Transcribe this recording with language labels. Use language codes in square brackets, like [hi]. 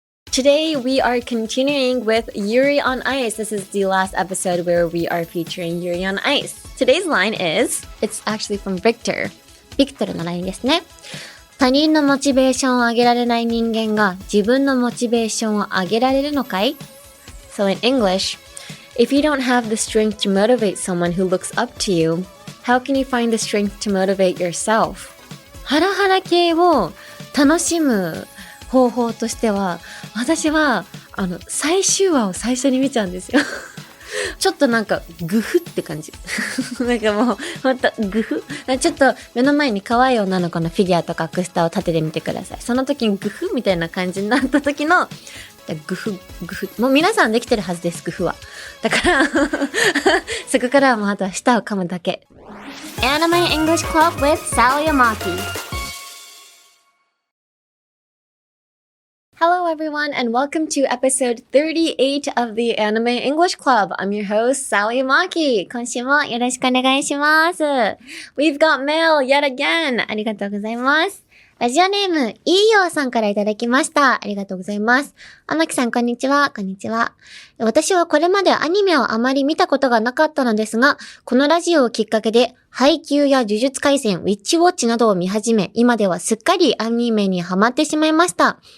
[en] Today we are continuing with Yuri on Ice. This is the last episode where we are featuring Yuri on Ice. Today's line is, it's actually from Victor. [ja] ビクトルのラインですね。他人のモチベーションを上げられない人間が自分のモチベーションを上げられるのかい？ [en] So in English, if you don't have the strength to motivate someone who looks up to you, how can you find the strength to motivate yourself? [ja] ハラハラ系を楽しむ方法としては、私は最終話を最初に見ちゃうんですよ。ちょっとなんかグフって感じ。なんかもうほんとグフ。ちょっと目の前に可愛い女の子のフィギュアとかアクスタを立ててみてください。その時にグフみたいな感じになった時のグフ。もう皆さんできてるはずです、グフは。だからそこからはもうあとは舌を噛むだけ。 [en] Anime English Club with Sally Amaki.Hello everyone and welcome to episode 38 of the Anime English Club. I'm your host, Sally Amaki. [ja] 今週もよろしくお願いします。 [en] We've got mail yet again. [ja] ありがとうございます。ラジオネーム、いいよさんからいただきました。ありがとうございます。天木さん、こんにちは。こんにちは。私はこれまでアニメをあまり見たことがなかったのですが、このラジオをきっかけで、配給や呪術廻戦、ウィッチウォッチなどを見始め、今ではすっかりアニメにハマってしまいました。